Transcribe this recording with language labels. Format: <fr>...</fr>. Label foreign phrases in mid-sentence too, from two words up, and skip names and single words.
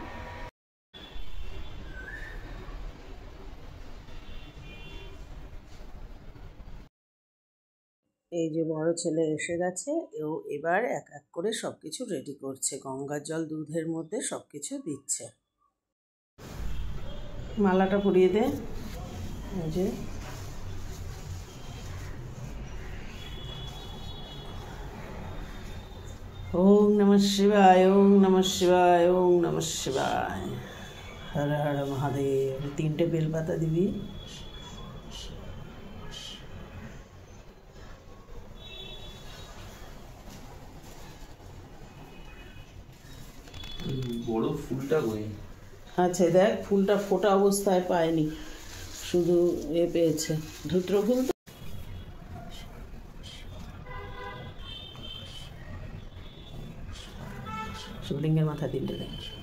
<bn>এই যে বড় ছেলে এসে গেছে, ও এবার এক এক করে সব কিছু রেডি করছে। গঙ্গার জল দুধের মধ্যে সব কিছু দিচ্ছে। মালাটা পরিয়ে দে। এই যে</bn> <sa>ওম নমঃ শিবায়, ওম নমঃ শিবায়, ওম নমঃ শিবায়, হর হর মহাদেব।</sa> <bn>3টে বেলপাতা দিবি। বড় ফুলটা কই? আচ্ছা দেখ, ফুলটা ফোটা অবস্থায় পায়নি, শুধু এ পেয়েছে, ধুত্র ফুল। শিবলিঙ্গের মাথায় 3টে দেখ।</bn>